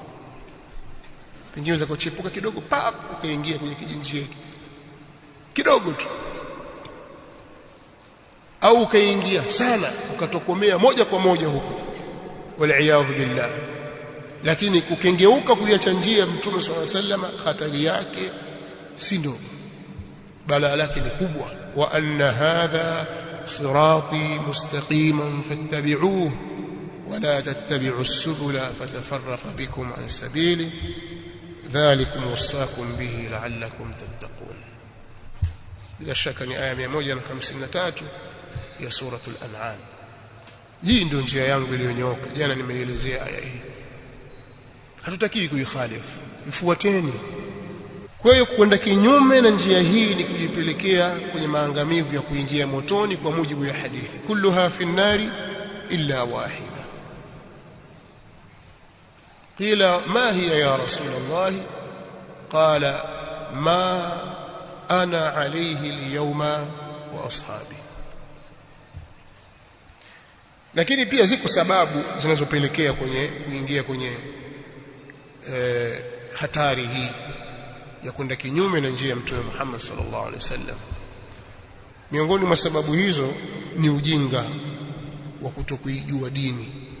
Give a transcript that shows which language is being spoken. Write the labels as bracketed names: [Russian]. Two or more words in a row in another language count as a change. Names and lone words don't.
[Swahili] Pengine unaweza kuchepuka kidogo, ukaingia kwenye kijinjia kidogo tu, au ukaingia sana ukatokomea moja kwa moja huko, [Arabic] والعياذ بالله. [Swahili] Lakini kukengeuka kuiacha njia ya Mtume [Arabic] صلى الله عليه وسلم, [Swahili] hatari yake si ndogo, balaa lake ni kubwa. [Arabic] وأن هذا صراطي مستقيما فاتبعوه ولا تتبعوا السبل فتفرق بكم عن سبيله ذلكم وصاكم به لعلكم تتقون. [Swahili] Bila shaka ni aya 153 ya suratul An'am. Hii ndio njia yangu iliyonyooka. Jana nimeelezea aya hii. Hatutakiwi kuikhalifu, ifuateni. Kwa hiyo kwenda kinyume na njia hii ni kujipelekea kwenye maangamivu ya kuingia motoni kwa mujibu ya hadithi, [Arabic] كلها في النار إلا واحدة. قيل ما هي يا رسول الله? قال ما أنا عليه اليوم وأصحابي. [Swahili] Lakini pia ziko sababu zinazopelekea kuingia kwenye hatari hii ya kwenda kinyume na njia ya Mtume Muhammad [Arabic] صلى الله عليه وسلم. [Swahili] Miongoni mwa sababu hizo ni ujinga wa kutokuijua dini.